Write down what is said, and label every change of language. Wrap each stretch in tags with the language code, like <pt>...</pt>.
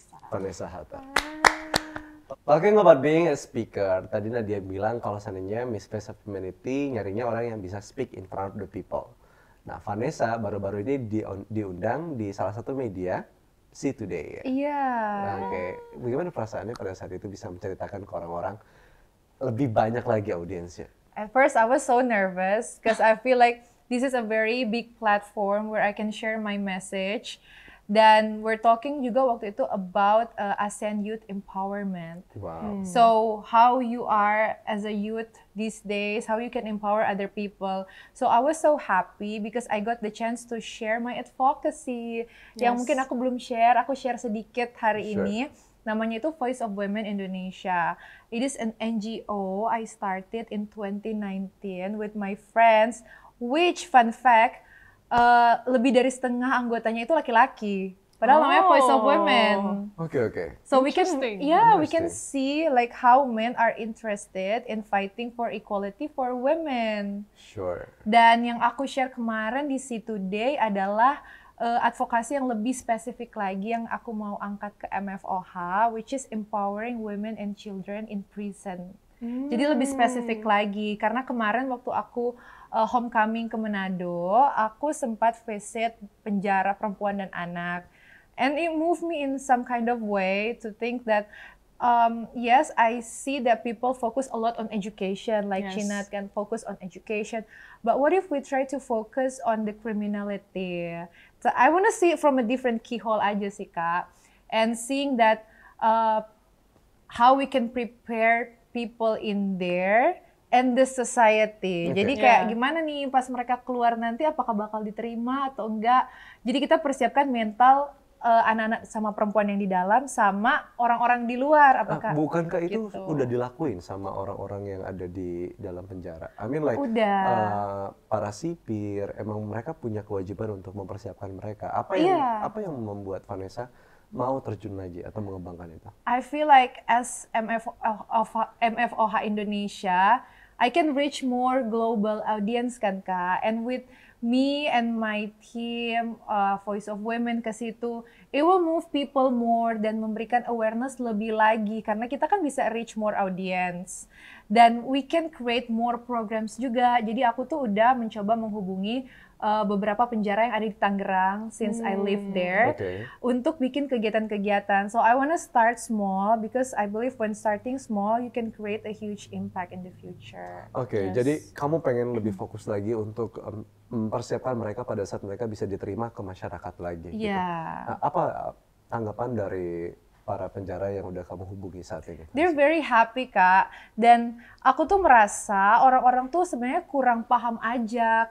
<en>Vanessa Hattar. Talking about being a speaker,</en> <id>tadi Nadia bilang kalau seandainya Miss Face of Humanity nyarinya orang yang bisa</id> <en>speak in front of the people.</en> <id>Nah, Vanessa baru-baru ini diundang di salah satu media, See Today ya. Iya. Oke, bagaimana perasaannya pada saat itu bisa menceritakan ke orang-orang lebih banyak lagi audiensnya?</id> <en>At first, I was so nervous because I feel like this is a very big platform where I can share my message. Dan we're talking</en> <id>juga waktu itu</id> <en>about ASEAN Youth Empowerment. Wow. So how you are as a youth these days, how you can empower other people. So I was so happy because I got the chance to share my advocacy.</en> <id>Yang mungkin aku belum share, aku share sedikit hari ini. Namanya itu Voice of Women Indonesia.</id> <en>It is an NGO I started in 2019 with my friends, which fun fact,</en> <id>lebih dari setengah anggotanya itu laki-laki. Padahal namanya Voice of Women. Oke.</id> <en>So we can, we can Interesting. see like how men are interested in fighting for equality for women. Sure.</en> <id>Dan yang aku share kemarin di See Today adalah advokasi yang lebih spesifik lagi yang aku mau angkat ke MFOH,</id> <en>which is empowering women and children in prison.</en> <id>Jadi lebih spesifik lagi, karena kemarin waktu aku homecoming ke Manado, aku sempat visit penjara perempuan dan anak.</id> <en>And it moved me in some kind of way to think that, yes, I see that people focus a lot on education, like Cinat can focus on education. But what if we try to focus on the criminality? So I want to see it from a different keyhole</en> <id>aja sih,</id> <en>Kak. And seeing that how we can prepare people in there and the society.</en> <id>Jadi kayak gimana nih pas mereka keluar nanti apakah bakal diterima atau enggak. Jadi kita persiapkan mental anak-anak sama perempuan yang di dalam sama orang-orang di luar. Apakah bukankah itu gitu? udah dilakuin sama orang-orang yang ada di dalam penjara?</id> <en>I mean like</en> <id>para sipir emang mereka punya kewajiban untuk mempersiapkan mereka. Apa yang membuat Vanessa mau terjun lagi atau mengembangkan itu?</id> <en>I feel like as MFOH Indonesia, I can reach more global audience kan Kak. And with me and my team, Voice of Women ke situ, it will move people more</en> <id>dan memberikan awareness lebih lagi karena kita kan bisa</id> <en>reach more audience dan we can create more programs juga.</en> <id>Jadi aku tuh udah mencoba menghubungi beberapa penjara yang ada di Tangerang</id> <en>since I live there</en> <id>untuk bikin kegiatan-kegiatan.</id> <en>So I wanna start small because I believe when starting small you can create a huge impact in the future.</en> <id>Oke, jadi kamu pengen lebih fokus lagi untuk mempersiapkan mereka pada saat mereka bisa diterima ke masyarakat lagi. Iya. Gitu. Nah, apa tanggapan dari para penjara yang udah kamu hubungi saat ini?</id> <en>They're very happy, Kak.</en> <id>Dan aku tuh merasa orang-orang tuh sebenarnya kurang paham aja.</id>